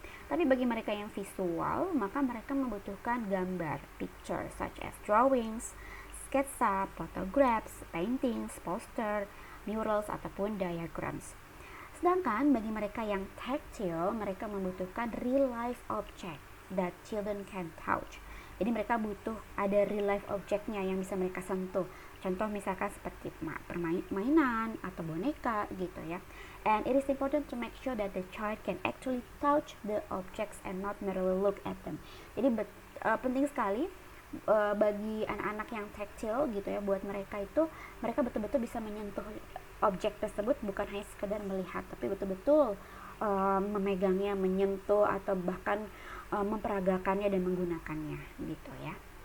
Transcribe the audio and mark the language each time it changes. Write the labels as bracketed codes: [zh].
[id] Tapi bagi mereka yang visual, maka mereka membutuhkan gambar, picture such as drawings, sketsa, photographs, paintings, poster, murals, ataupun diagrams. Sedangkan bagi mereka yang tactile, mereka membutuhkan real life object that children can touch. Jadi mereka butuh ada real life objectnya yang bisa mereka sentuh. Contoh misalkan seperti permainan atau boneka gitu ya. [en] And it is important to make sure that the child can actually touch the objects and not merely look at them. [id] Jadi penting sekali bagi anak-anak yang tactile gitu ya, buat mereka itu mereka betul-betul bisa menyentuh objek tersebut, bukan hanya sekedar melihat, tapi betul-betul memegangnya, menyentuh, atau bahkan memperagakannya dan menggunakannya gitu ya.